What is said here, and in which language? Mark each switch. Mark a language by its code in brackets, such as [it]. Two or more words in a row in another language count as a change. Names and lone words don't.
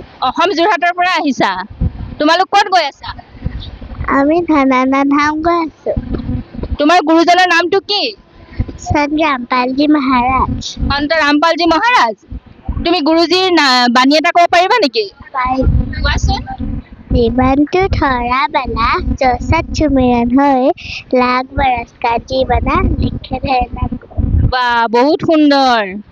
[as] অসম যোৰহাটৰ পৰা আহিছা? তোমালোক ক'ত গৈ আছা? আমি ধানানা ধাম গৈ আছোঁ। তোমাৰ গুৰুজনৰ নামটো কি? সন্ত ৰামপালজী মহাৰাজ। সন্ত ৰামপালজী মহাৰাজ। তুমি গুৰুজীৰ বাণী এটা ক'ব পাৰিবা নেকি? কোৱাচোন। [hi] जीवन तो थोड़ा बना जो सच सुमिरन होए लाख बरस का जीवन लिखे रहना। [as] বা, বহুত সুন্দৰ।